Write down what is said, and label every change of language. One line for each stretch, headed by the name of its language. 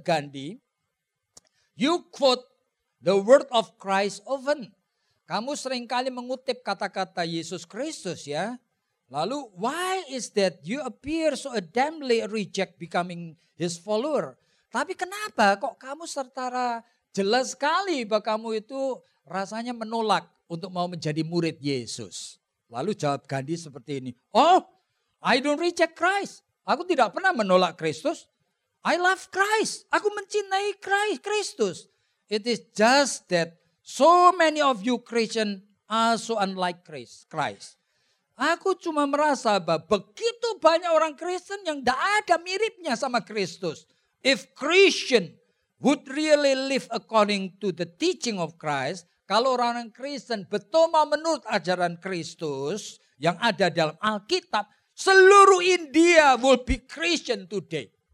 English: Gandhi, you quote the word of Christ often.
Indonesian: Kamu seringkali mengutip kata-kata Yesus Kristus ya. Lalu,
English: why is that you appear so adamantly reject becoming his follower?
Indonesian: Tapi kenapa kok kamu secara jelas sekali bahwa kamu itu rasanya menolak untuk mau menjadi murid Yesus?" Lalu jawab Gandhi seperti ini,
English: "Oh, I don't reject Christ.
Indonesian: Aku tidak pernah menolak Kristus.
English: I love Christ.
Indonesian: Aku mencintai Kristus.
English: It is just that so many of you Christian are so unlike Christ.
Indonesian: Aku cuma merasa bahwa begitu banyak orang Kristen yang tidak ada miripnya sama Kristus.
English: If Christian would really live according to the teaching of Christ,
Indonesian: kalau orang Kristen betul mau menurut ajaran Kristus yang ada dalam Alkitab, seluruh India
English: will be Christian today.